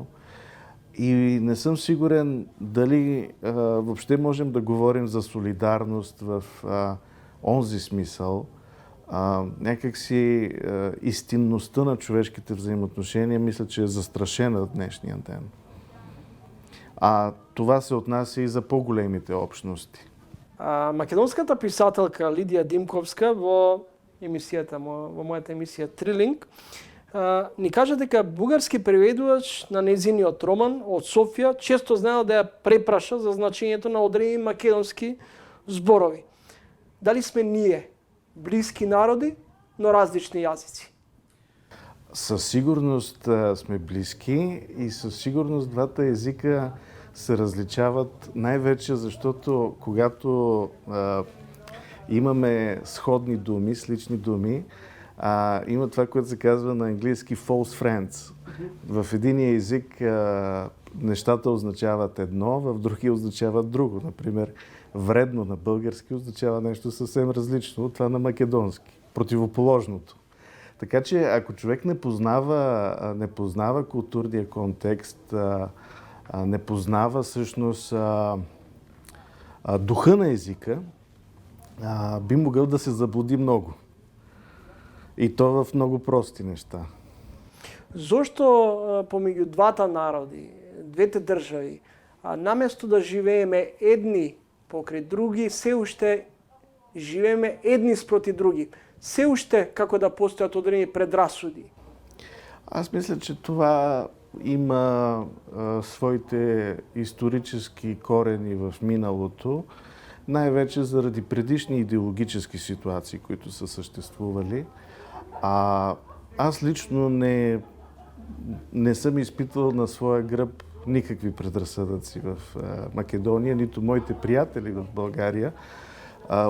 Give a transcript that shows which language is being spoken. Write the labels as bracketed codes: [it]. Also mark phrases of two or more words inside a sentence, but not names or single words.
[bg] И не съм сигурен дали въобще можем да говорим за солидарност в онзи смисъл. Някакси истинността на човешките взаимоотношения мисля, че е застрашена в днешния ден. Това се отнася и за по-големите общности. [mk] Македонската писателка Лидија Димковска во мојата емисија Трилинг ни кажа дека бугарски преведувач на нејзиниот роман од Софија често знаел да ја препраша за значењето на одредени македонски зборови. Дали сме ние близки народи, но различни јазици? [bg] Със сигурност сме близки и със сигурност двата езика се различават най-вече, защото когато имаме сходни думи, слични думи, има това, което се казва на английски [en] false friends. [bg] В единия език нещата означават едно, в другия означават друго. Например, вредно на български означава нещо съвсем различно от това на македонски. Противоположното. Така че, ако човек не познава културния контекст, не познава всъщност духа на езика, би могъл да се заблуди много. И то в много прости неща. [mk] Зошто помеѓу двата народи, двете држави, наместо да живееме едни покрај други, се уште живееме едни спроти други? Се уште како да постојат одредени предрасуди? [bg] Аз мисля, че това има своите исторически корени в миналото, най-вече заради предишни идеологически ситуации, които са съществували. Аз лично не съм изпитвал на своя гръб никакви предразсъдъци в Македония, нито моите приятели в България.